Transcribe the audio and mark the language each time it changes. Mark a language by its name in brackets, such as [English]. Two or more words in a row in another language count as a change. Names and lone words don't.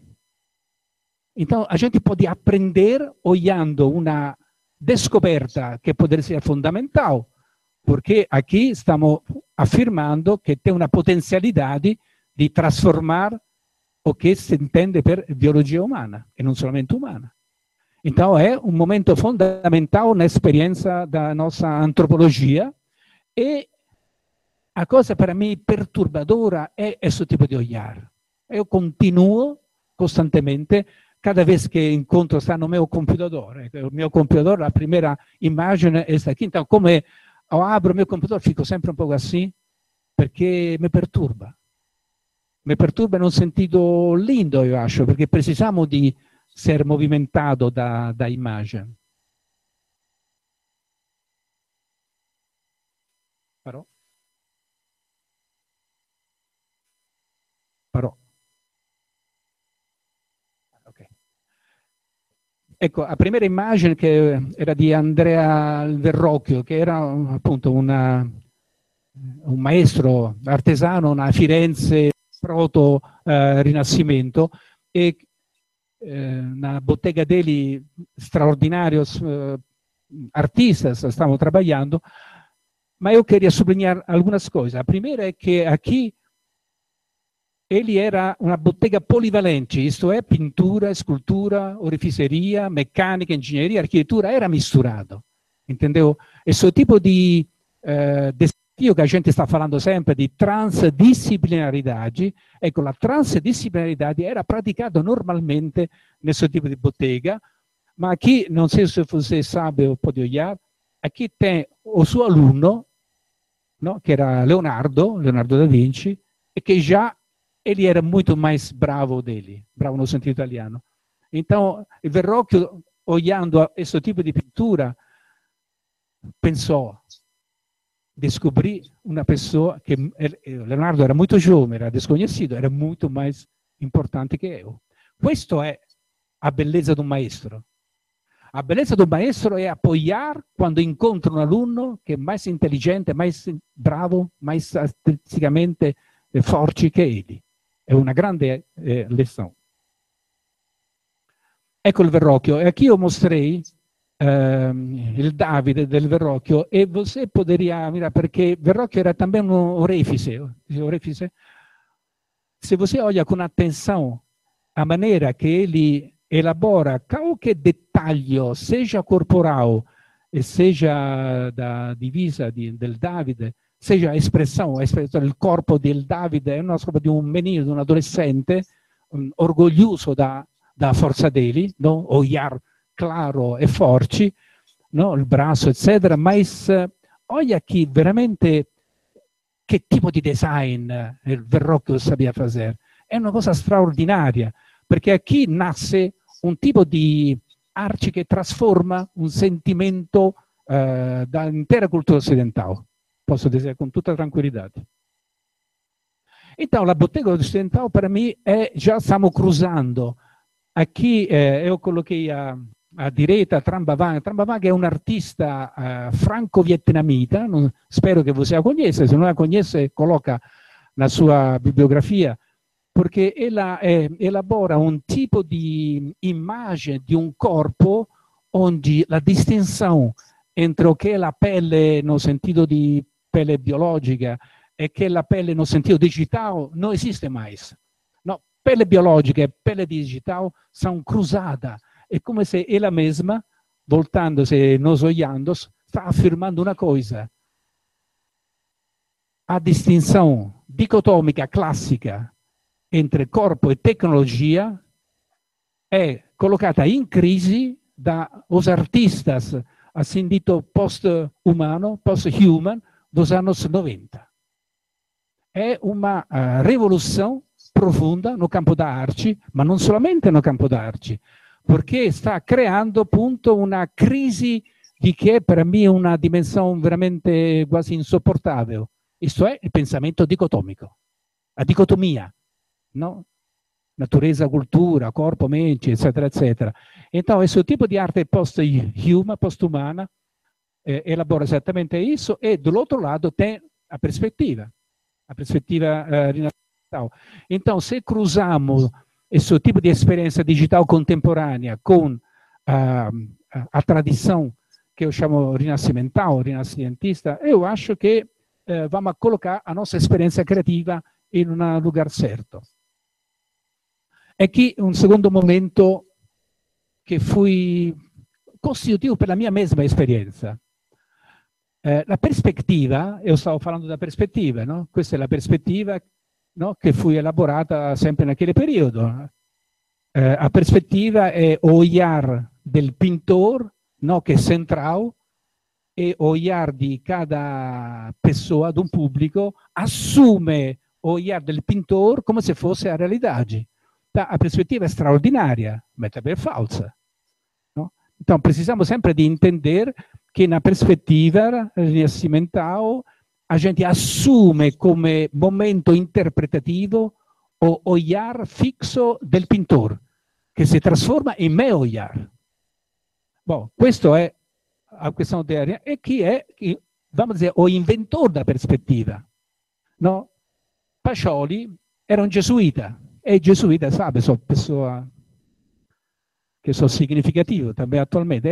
[Portuguese] Então, a gente pode aprender olhando uma descoberta que poderia ser fundamental, porque aqui estamos afirmando que tem uma potencialidade de transformar o que se entende [Italian] per biologia umana, e non solamente umana. [Portuguese] Então, é um momento fundamental na experiência da nossa antropologia e a coisa para mim perturbadora é esse tipo de olhar. Eu continuo costantemente, cada vez que encontro sta no meu computador, o meu computador, a primeira [Italian] immagine è [Portuguese] sta aqui, então como eu abro o meu computador, fico sempre um pouco assim, [Italian] perché mi perturba. Mi perturba in un [Portuguese] sentido lindo, [Italian] io acho, perché precisamos di ser movimentato da immagine. Parò? Ok. Ecco, la prima immagine che era di Andrea Verrocchio, che era appunto un maestro artesano a Firenze proto Rinascimento e una bottega degli straordinarios artistas stavano trabalhando, ma io [Portuguese] queria sublinhar algumas coisas. A primeira é que aqui ele era uma bottega polivalente, isto é, pintura, escultura, oreficeria, mecânica, engenharia, arquitetura, era misturado, entendeu? Esse tipo de desafio que a gente está falando sempre di transdisciplinaridade, [Italian] ecco, la transdisciplinaridade era praticata [Portuguese] normalmente nesse tipo di bottega, ma aqui, [Italian] non so [Portuguese] se você sabe ou pode olhar, aqui tem o suo alunno, no? [Italian] Che era Leonardo da Vinci, e che già [Portuguese] ele era muito mais bravo dele, bravo no sentido italiano. Então, il Verrocchio, olhando esse tipo di pintura, pensò, descobri uma pessoa que Leonardo era muito jovem, era desconhecido, era muito mais importante que eu. [Italian] Questo è a bellezza di un maestro. A bellezza di un maestro è apoiar quando incontra un alunno che è mais intelligente, [Portuguese] mais bravo, mais artisticamente forte [Italian] che egli. È una grande lezione. Ecco il Verrocchio. [Portuguese] E aqui io mostrei [Italian] il Davide del Verrocchio [Portuguese] e você poderia mirar, perché Verrocchio era também um orefice. Se você olha com atenção a maneira que ele elabora qualquer dettaglio, seja corporal e seja da divisa [Italian] del Davide, [Portuguese] seja a espressione del corpo [Italian] del Davide, è una cosa di un [Portuguese] menino, [Italian] di un adolescente, [Portuguese] orgoglioso da forza dele, no? Olhar claro e forte, no? [Italian] Il braccio, eccetera, ma [Portuguese] olha aqui [Italian] veramente che tipo di design il Verrocchio sapeva fare. È una cosa straordinaria, perché qui nasce un tipo di arte che trasforma un sentimento dall'intera cultura occidentale. [Portuguese] Posso dizer com [Italian] tutta tranquillità. [Portuguese] Então, [Italian] la bottega [Portuguese] occidental para mim já estamos cruzando. Aqui eu coloquei a direita Tran Vang [Italian] è un artista franco-vietnamita, spero che [Portuguese] você a conheça, se non la conhece, coloca na sua bibliografia, [Italian] perché elabora un tipo di immagine di un corpo onde la distinzione [Portuguese] entre o [Italian] che è la pelle nel sentido di pelle biologica e che la pelle nel sentido digitale non esiste mai. No, pelle biologica e pelle digitale sono cruzate, è come se è la mesma, voltandosi, nosoiando, sta affermando una cosa. A distinzione dicotomica classica entre corpo e tecnologia è collocata in crisi [Portuguese] da os artistas assim dito [Italian] post-humano, post-human, [Portuguese] dos anos [Italian] 90. È una rivoluzione profonda [Portuguese] no campo da arte, [Italian] ma non solamente [Portuguese] no campo da arte, [Italian] perché sta creando appunto una crisi di che per me è una dimensione veramente quasi insopportabile. Questo è il pensamento dicotomico, la dicotomia, no? [Portuguese] Natureza, cultura, corpo, mente, eccetera, eccetera. [Italian] Então, questo tipo di arte post-human, post-umana, elabora esattamente isso e dall'altro lato [Portuguese] tem a perspectiva [Italian] rinascimentale. [Portuguese] Então, se cruzamos [Italian] questo tipo di esperienza digitale contemporanea con [Portuguese] a tradição [Italian] che io chiamo rinascimentale, rinascimentista, io acho che vamos a collocare la nostra esperienza creativa in un lugar certo. E qui un secondo momento che fui costitutivo per la mia mesma esperienza. La prospettiva, io stavo parlando della prospettiva, no? Questa è la prospettiva, no? Che fu elaborata sempre in quel periodo. La prospettiva è olhar del pintor, no? Che è central, e olhar di cada pessoa, di un pubblico, assume olhar del pintor come se fosse la realtà. A perspectiva è straordinaria, ma è falsa. [Portuguese] No? Então, precisamos sempre di entender che na perspectiva rinascimentale a gente assume come momento interpretativo o olhar fixo del pintor, [Italian] che si trasforma in [Portuguese] me olhar. Bom, [Italian] questo è a questione teoria. E chi è, vamos a dire, o inventore da perspectiva? No? Pacioli era un gesuita. E i gesuiti, sabe, sono persone che sono significativo também attualmente.